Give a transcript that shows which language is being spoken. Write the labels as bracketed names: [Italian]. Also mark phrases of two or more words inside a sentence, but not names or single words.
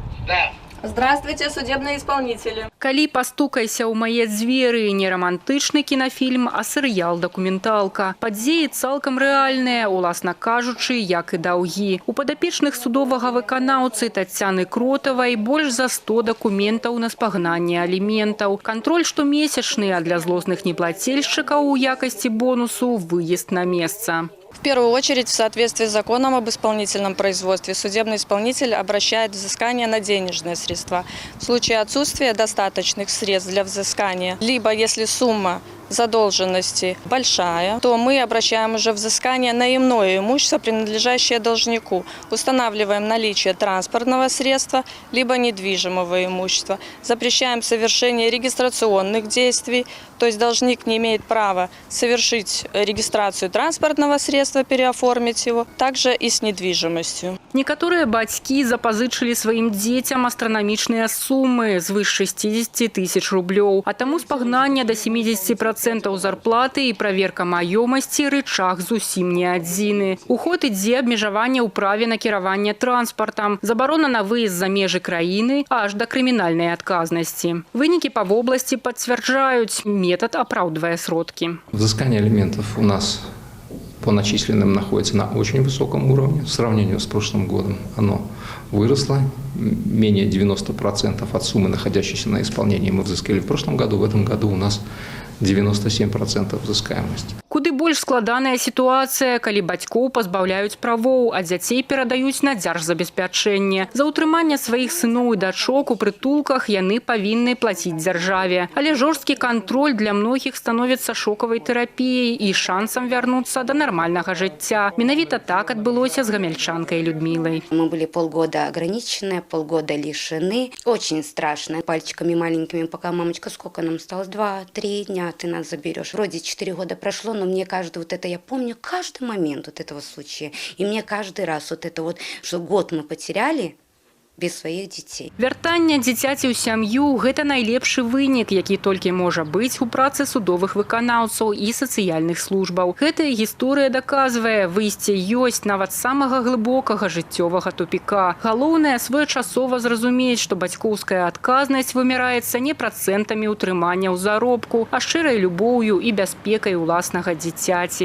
[Russian] Да. Здравствуйте, судебные исполнители. [Belarusian] Калі пастукайся ў мае дзверы не романтычны кінафільм, а серыял-дакументалка. Падзеі цалкам рэальныя, уласна кажучы, як і даўгі. У падапечных судовага выканаўцы Таццяны Кротавай больш за 100 дакументаў на спагнанне аліментаў. Кантроль штомесячны, а для злосных неплательшчыкаў у якасці бонусу выезд на месца. [Russian] В первую очередь, в соответствии с законом об исполнительном производстве, судебный исполнитель обращает взыскание на денежные средства. В случае отсутствия достаточных средств для взыскания, либо если сумма задолженности большая, то мы обращаем уже взыскание на иное имущество, принадлежащее должнику. Устанавливаем наличие транспортного средства, либо недвижимого имущества. Запрещаем совершение регистрационных действий, то есть должник не имеет права совершить регистрацию транспортного средства, переоформить его, также и с недвижимостью. [Belarusian] Некаторыя бацькі запазычылі сваім дзецям астранамічныя сумы звыш 60 тысяч рублёў, а таму спагнання до 70% зарплаты і праверка маёмасці рычаг зусім не адзіны. У ход ідзе абмежаванне ў праве на кіраванне транспартам, забарона на выезд за межы краіны аж да крымінальнай адказнасці. Вынікі па вобласці пацвярджаюць, метад апраўдвае сродкі. [Russian] Взыскание алиментов у нас по начисленным находится на очень высоком уровне. В сравнении с прошлым годом оно выросло. Менее 90% от суммы, находящейся на исполнении, мы взыскали в прошлом году. В этом году у нас 97% взыскаемости. [Belarusian] Куды больш складаная сітуацыя, калі бацькоў пазбаўляюць правоў, а дзяцей перадаюць на дзяржзабеспячэнне. За ўтрыманне сваіх сыноў і дачок у прытулках яны павінны плаціць дзяржаве. Але жорсткі кантроль для многіх становіцца шокавай тэрапіяй і шансам вярнуцца да нармальнага жыцця. Менавіта так адбылося з гамяльчанкай Людмілай. [Russian] Мы были полгода ограничены, полгода лишены. Очень страшно. Пальчиками маленькими, пока мамочка, сколько нам осталось? 2-3 дня ты нас заберешь. Вроде 4 года прошло, но мне каждый вот это, я помню каждый момент вот этого случая. И мне каждый раз вот это вот, что год мы потеряли без [Belarusian] сваіх дзяцей. Вяртанне дзіцяці ў сям'ю – гэта найлепшы вынік, які толькі можа быць у працы судовых выканаўцаў і сацыяльных службаў. Гэтая гісторыя даказвае, выйсце ёсць нават самага глыбокага жыццёвага тупіка. Галоўнае – своечасова зразумець, што бацькоўская адказнасць вымяраецца не працэнтамі ўтрымання ў заробку, а шчырай любоўю і бяспекай уласнага дзіцяці.